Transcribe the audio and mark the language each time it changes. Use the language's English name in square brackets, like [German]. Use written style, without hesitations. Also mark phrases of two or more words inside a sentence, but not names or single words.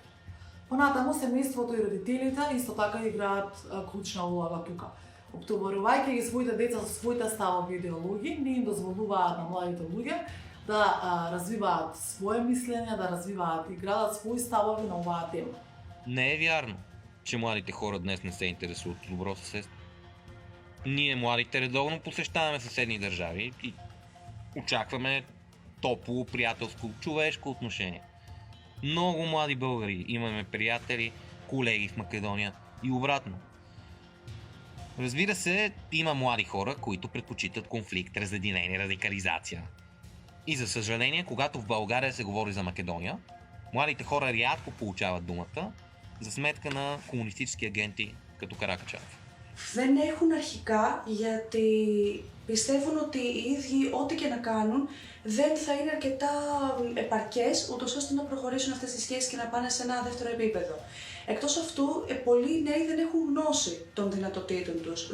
[Macedonian] Понатаму семејството и родителите исто така играат клучна улога тука. Обтоварувајќи ги своите деца со своите ставови и идеологии, не им дозволуваат на младите луѓе да развиваат свое мислење, да развиваат и градат свои ставови на оваа тема. [Bulgarian] Не е вярно, че младите хора днес не се интересуват от добро съседство. Ние, младите, редовно посещаваме съседни държави и очакваме топло, приятелско, човешко отношение. Много млади българи имаме приятели, колеги в Македония и обратно. Разбира се, има млади хора, които предпочитат конфликт, разединение, радикализация. И за съжаление, когато в България се говори за Македония, младите хора рядко получават думата за сметка на комунистически агенти като Каракачанов. [Greek] Δεν έχουν αρχικά γιατί πιστεύουν ότι οι ίδιοι ό,τι και να κάνουν δεν θα είναι αρκετά επαρκές ούτως ώστε να προχωρήσουν αυτές τις σχέσεις και να πάνε σε ένα δεύτερο επίπεδο. Εκτός αυτού, πολλοί νέοι δεν έχουν γνώση των δυνατοτήτων τους.